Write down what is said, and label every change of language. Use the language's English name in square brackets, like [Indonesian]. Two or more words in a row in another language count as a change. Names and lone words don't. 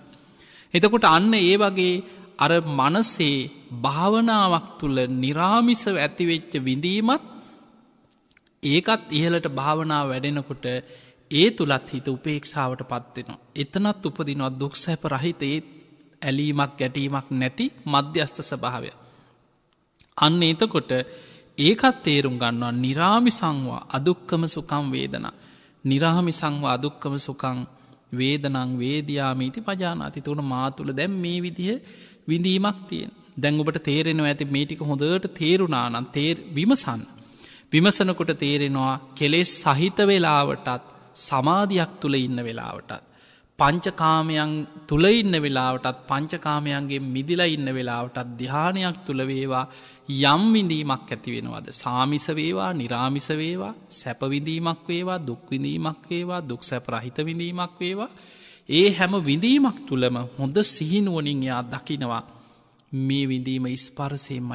[Sinhala] එතකොට අන්න ඒ වගේ අර මනසේ භාවනාවක් තුළ නිරාමිසව ඇතිවෙච්ච විඳීමත් ඒකත් ඉහළට භාවනාව වැඩෙනකොට ඒ තුළත් හිත උපේක්ෂාවට පත්වෙනවා. එතනත් උපදිනවා දුක් සැප රහිත ඒ ඇලීමක් ගැටීමක් නැති මධ්‍යස්ථ ස්වභාවය. අන්න එතකොට ඒකත් තේරුම් ගන්නවා [Pali] නිරාමිසංවා අදුක්කම සුඛං වේදනා. නිරාමිසංවා අදුක්කම සුඛං වේදනං වේදියාමිති පජානාති. [Sinhala] තුන මා තුළ දැන් මේ විදිහ විඳීමක් තියෙන. දැන් ඔබට තේරෙනවා ඇති මේ ටික හොඳට තේරුණා නම් විමසන්න. විමසනකොට තේරෙනවා කෙලෙස් සහිත වෙලාවටත් සමාධියක් තුල ඉන්න වෙලාවටත් පංචකාමයන් තුල ඉන්න වෙලාවටත් පංචකාමයන්ගේ මිදිලා ඉන්න වෙලාවටත් ධානයක් තුල වේවා යම් විඳීමක් ඇති වෙනවද සාමිස වේවා නිරාමිස වේවා සැප විඳීමක් වේවා දුක් විඳීමක් වේවා දුක් සැප රහිත විඳීමක් වේවා ඒ හැම විඳීමක් තුලම හොඳ සිහිනුවණින් යා දකිනවා මේ විඳීම ස්පර්ශයෙන්මයි හටගන්නේ.